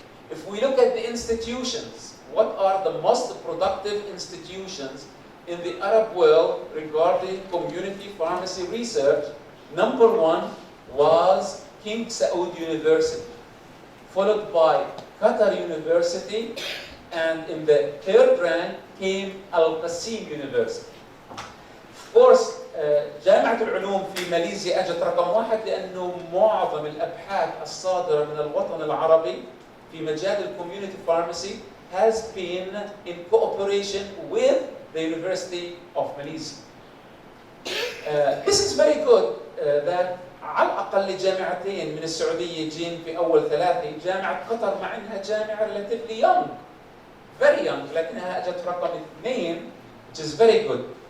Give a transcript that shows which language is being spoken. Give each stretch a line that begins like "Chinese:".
English: If we look at the institutions, what are the most productive institutions in the Arab world regarding community pharmacy research? Number 1 was King Saud University, followed by Qatar University, and in the 3rd rank came Al-Qasim University. Of course,
Arabic: جامعة العلوم في ماليزيا أجت رقم 1 لأنه معظم الأبحاث الصادرة من الوطن العربي في مجال الكوميونتي فارماسي
English: has been in cooperation with the University of Malaysia. This is very good that
Arabic: على الأقل جامعتين من السعودية يجين في أول 3. جامعة قطر مع أنها جامعة
English: relatively young, very young,
Arabic: لكنها أجت رقم 2
English: which is very good.